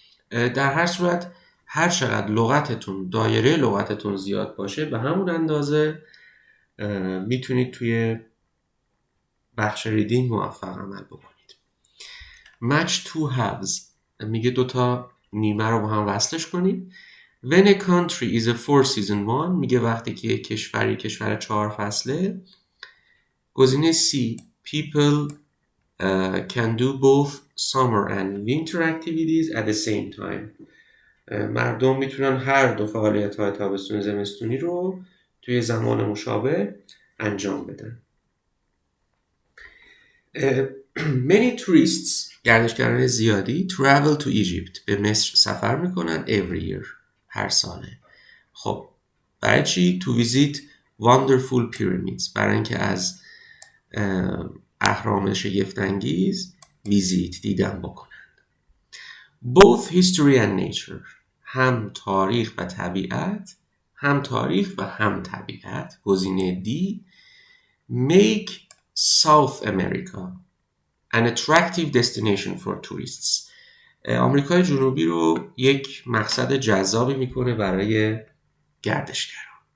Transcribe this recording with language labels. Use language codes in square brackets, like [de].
[fa] در هر صورت هر چقدر لغتتون، دایره لغتتون زیاد باشه، به همون اندازه میتونید توی بخش ریدینگ موفق عمل بکنید. [en] match two halves [fa] میگه دوتا نیمه رو با هم وصلش کنید. [en] when a country is a four season one [fa] میگه وقتی که کشور 4 فصله. [en] گزینه C people can do both summer and winter activities at the same time. [fa] مردم میتونن هر دو فعالیت‌های تابستون زمستونی رو توی زمان مشابه انجام بدن. [en] Many tourists [fa] گردشگران زیادی [en] travel to Egypt [fa] به مصر سفر میکنن [en] every year [fa] هر ساله. خب برای چی؟ [en] to visit wonderful pyramids [fa] برای اینکه از اهرام شگفت‌انگیز دیدن بکنند. [en] both history and nature [fa] هم تاریخ و طبیعت، گزینه [en] D make South America an attractive destination for tourists. [fa] آمریکای جنوبی رو یک مقصد جذابی میکنه برای گردشگران.